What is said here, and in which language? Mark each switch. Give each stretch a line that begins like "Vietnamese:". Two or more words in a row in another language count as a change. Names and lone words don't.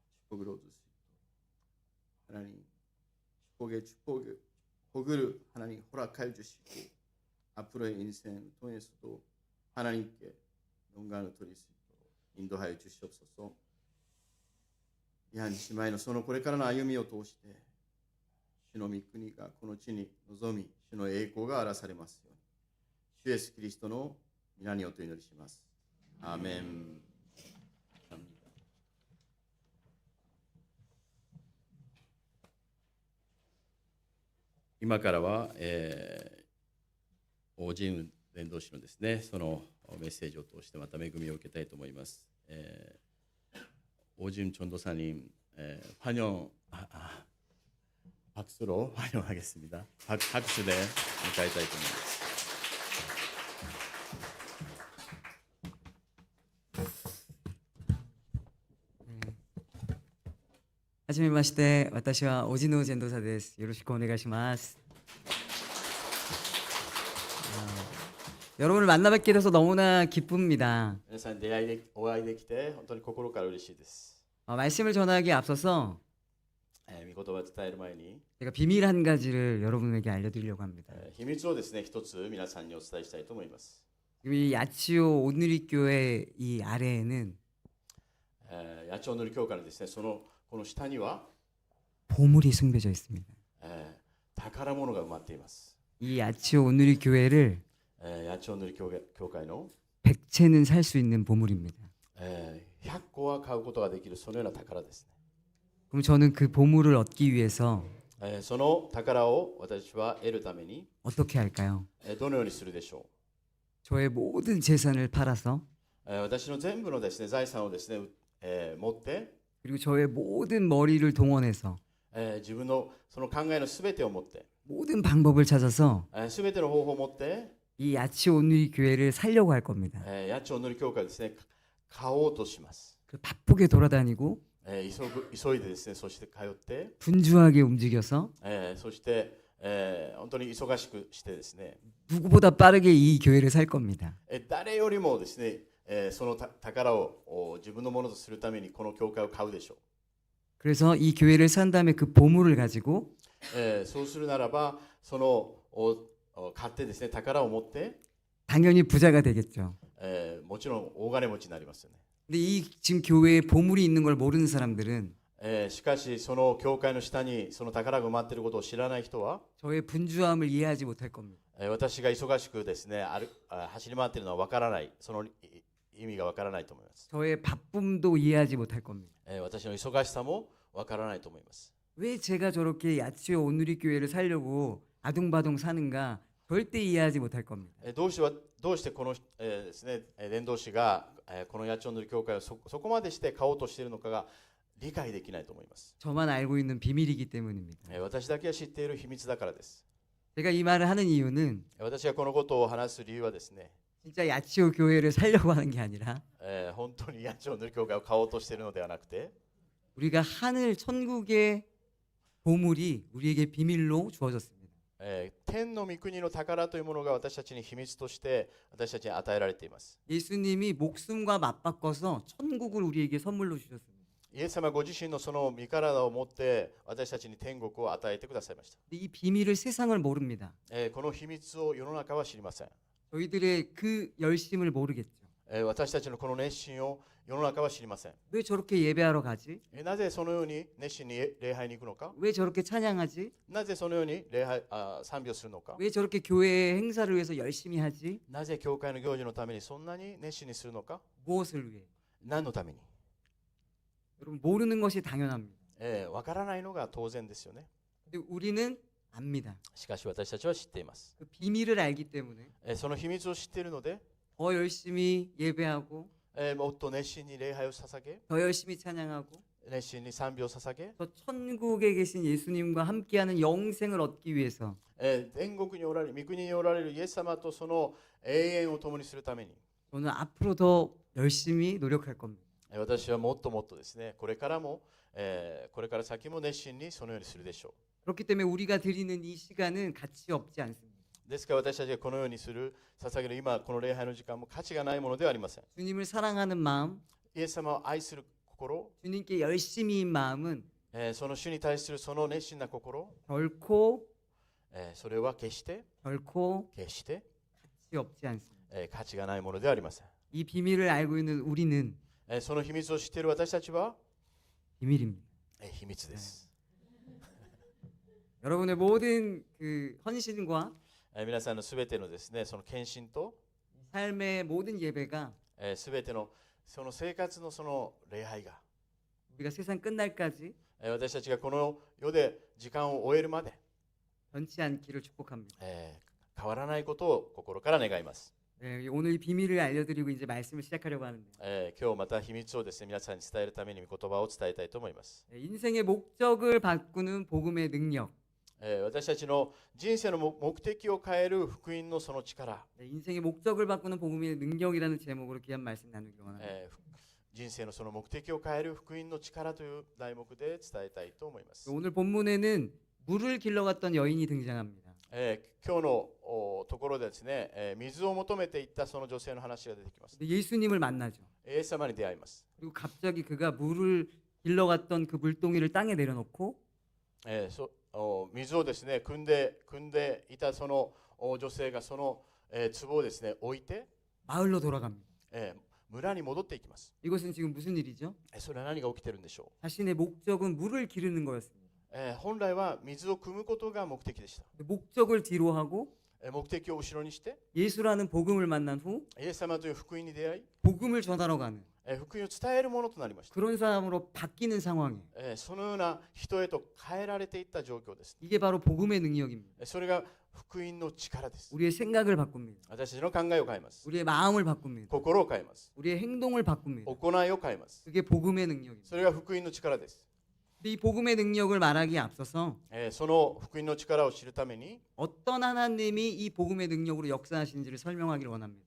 Korean: 축복을 얻을 수 있도록 하나님 축복을 복을 하나님 허락하여 주시고 앞으로의 인생 통해서도 하나님께 영광을 돌릴 수 있도록 인도하여 주시옵소서. 이 한
Japanese: 姉妹のそのこれからの歩みを通して主の御国がこの地に臨み、主の栄光が表されますように、主イエスキリストの皆によってお祈りします。アーメン。今からは、オジン伝道師のですね、そのメッセージを通してまた恵みを受けたいと思います。
Korean: 오짐 전도사님 환영 박수로 환영하겠습니다. 박수 네
Japanese: 迎えたいと思います. 하지메마시테, 私は 오진우 전도사 です. よろしくお願いします.
Korean: 여러분을 만나 뵙게 돼서 너무나 기쁩니다.
Japanese: 皆さんにお会いできて本当に心から嬉しいです.
Korean: 말씀을 전하기에 앞서서
Japanese: 御言葉を伝える前に
Korean: 제가 비밀 한 가지를 여러분에게 알려드리려고 합니다.
Japanese: 秘密をですね一つ皆さんにお伝えしたいと思います.
Korean: 이 야치오 오누리 교회 이 아래에는
Japanese: 八千代の教会のですねこの下には
Korean: 보물이 숨겨져 있습니다.
Japanese: 宝物が埋まっています.
Korean: 이 야치오 오누리 교회를
Japanese: 八千代の教会の
Korean: 100채는 살 수 있는 보물입니다.
Japanese: 100 個は買うことができるそのような宝ですね.
Korean: 그럼 저는 그 보물을 얻기 위해서
Japanese: その宝を私は得るために
Korean: 어떻게 할까요?
Japanese: どのようにするでしょ
Korean: 저의 모든 재산을 팔아서
Japanese: う. 私の全部のですね財産をですね持って
Korean: 그리고 저의 모든 머리를 동원해서
Japanese: 自分のその考えのすべてを持って
Korean: 모든 방법을 찾아서
Japanese: すべての方法を持って
Korean: 이 야치오 오누리 교회를 살려고 할 겁니다.
Japanese: 八千代の教会をですね買おうとします.
Korean: 바쁘게 돌아다니고
Japanese: 急いでですねそして通って
Korean: 분주하게 움직여서
Japanese: そして本当に忙しくしてですね
Korean: 누구보다 빠르게 이 교회를 살 겁니다.
Japanese: 誰よりもですねその宝を自分のものとするためにこの教会を買うでしょう.
Korean: 그래서 이 교회를 산 다음에 그 보물을 가지고
Japanese: そうするならばその買ってですね宝を持って
Korean: 당연히 부자가 되겠죠.
Japanese: もちろん大金持ちになりますよね.
Korean: 근데 이 지금 교회에 보물이 있는 걸 모르는 사람들은
Japanese: しかしその教会の下にその宝が埋まっていることを知らない人は
Korean: 저의 분주함을 이해하지 못할 겁니다.
Japanese: 私が忙しくですね走り回っているのはわからない、その意味がわからないと思います.
Korean: 저의 바쁨도 이해하지 못할 겁니다.
Japanese: 私の忙しさもわからないと思います.
Korean: 왜 제가 저렇게 야치오 오누리 교회를 살려고 아둥바둥 사는가 절대 이해하지 못할 겁니다.
Japanese: どうしてこのですね伝道師がこの八千代の教会をそこまでして買おうとしているのかが理解できないと思います.
Korean: 저만 알고 있는 비밀이기 때문입니다.
Japanese: 私だけが知っている秘密だからです.
Korean: 제가 이 말을 하는 이유는
Japanese: 私がこのことを話す理由はですね
Korean: 진짜 야치오 교회를 살려고 하는 게 아니라
Japanese: 本当に八千代の教会を買おうとしているのではなくて
Korean: 우리가 하늘 천국의 보물이 우리에게 비밀로 주어졌습니다.
Japanese: 天の御国の宝というものが私たちに秘密として私たちに与えられています.
Korean: 예수님이 목숨과 맞바꿔서 천국을 우리에게 선물로 주셨습니다.
Japanese: イエス様ご自身のその身体を持って私たちに天国を与えてくださいました.
Korean: 이 비밀을 세상을 모릅니다.
Japanese: この秘密を世の中は知りません.
Korean: 저희들의 그 열심을 모르겠죠.
Japanese: 私たちのこの熱心を世の中は知りません.
Korean: 왜 저렇게 예배하러 가지?
Japanese: なぜそのように熱心に礼拝に行くのか?
Korean: 왜 저렇게 찬양하지?
Japanese: なぜそのように賛美をするのか?
Korean: 왜 저렇게 교회의 행사를 위해서 열심히 하지?
Japanese: なぜ教会の行事のためにそんなに熱心にするのか?
Korean: 무엇을 위해?
Japanese: 何のために?
Korean: 여러분 모르는 것이 당연합니다.
Japanese: わからないのが当然ですよね.
Korean: 근데 우리는 압니다.
Japanese: しかし私たちは知っています.
Korean: 그 비밀을 알기 때문에
Japanese: その秘密を知っているので
Korean: 더 열심히 예배하고
Japanese: もっと熱心に礼拝を捧げ
Korean: 더 열심히 찬양하고
Japanese: 熱心に賛美を捧げ
Korean: 더 천국에 계신 예수님과 함께하는 영생을 얻기 위해서
Japanese: 天国におられる御国におられるイエス様とその永遠を共にするために
Korean: 저는 앞으로 더 열심히 노력할 겁니다.
Japanese: 私はもっともっとですねこれから先も熱心にそのようにするでしょ
Korean: 그렇기 때문에 우리가 드리는 이 시간은 가치 없지 않습니다.
Japanese: う. ですから私たちがこのようにする捧げる今この礼拝の時間も価値がないものではありません.
Korean: 주님을 사랑하는 마음,
Japanese: イエス様を愛する心、
Korean: 주님께 열심히인 마음은
Japanese: その主に対するその熱心な心、
Korean: 결코
Japanese: それは決して
Korean: 결코 가치 없지 않습니다.
Japanese: 価値がないものではありません。
Korean: 이 비밀을 알고 있는 우리는
Japanese: その秘密を知っている私たちは
Korean: 비밀입니다.
Japanese: 秘密です。
Korean: 여러분의 모든 그 헌신과
Japanese: 皆さんのすべてのですね、その献身と
Korean: 삶의 모든 예배가
Japanese: すべてのその生活のその礼拝が
Korean: 우리가 세상 끝날까지
Japanese: 私たちがこの世で時間を終えるまで
Korean: 변치 않기를 축복합니다.
Japanese: 変わらないことを心から願います。
Korean: 네, 오늘 이 비밀을 알려드리고 이제 말씀을 시작하려고 하는데
Japanese: 今日また秘密をですね、皆さんに伝えるために御言葉を伝えたいと思います。
Korean: 네, 인생의 목적을 바꾸는 복음의 능력
Japanese: 私たちの人生の目的を変える福音のその力、
Korean: 네, 인생의 목적을 바꾸는 복음의 능력이라는 제목으로 귀한 말씀 나누기로 합니다.
Japanese: 人生のその目的を変える福音の力という題目で伝えたいと思います。
Korean: 오늘 본문에는 물을 길러갔던 여인이 등장합니다.
Japanese: 今日のところでですね、水を求めていったその女性の話が出てきます。
Korean: 근데 예수님을 만나죠.
Japanese: イエス様に出会います。
Korean: 그리고 갑자기 그가 물을 길러갔던 그 물동이를 땅에 내려놓고
Japanese: 水をですね汲んでいたその女性がその壺をですね置いて、
Korean: 마을로 돌아갑니다.
Japanese: 村に戻っていきます。
Korean: 이것은 지금 무슨 일이죠?
Japanese: それは何が起きてるんでしょ
Korean: 자신의 목적은 물을 기르는 거였습니다.
Japanese: う。本来は水を汲むことが目的でした。
Korean: 목적을 뒤로 하고
Japanese: 目的を後ろにして
Korean: 예수라는 복음을 만난 후
Japanese: イエス様という福音に出会い、
Korean: 복음을 전하러 가는
Japanese: 福音を伝えるものとなりました。
Korean: 그런 사람으로 바뀌는 상황이에요.
Japanese: そのような人へと変えられていった状況です。
Korean: 이게 바로 복음의 능력입니다.
Japanese: それが福音の力です。
Korean: 우리의 생각을 바꿉니다.
Japanese: 私たちの考えを変えます。
Korean: 우리의 마음을 바꿉니다.
Japanese: 心を変えます。
Korean: 우리의 행동을 바꿉니다.
Japanese: 行いを変えます。
Korean: 그게 복음의 능력입니다.
Japanese: それが福音の力です。
Korean: 근데 이 복음의 능력을 말하기에 앞서서
Japanese: その福音の力を知るために
Korean: 어떤 하나님이 이 복음의 능력으로 역사하시는지를 설명하기를 원합니다.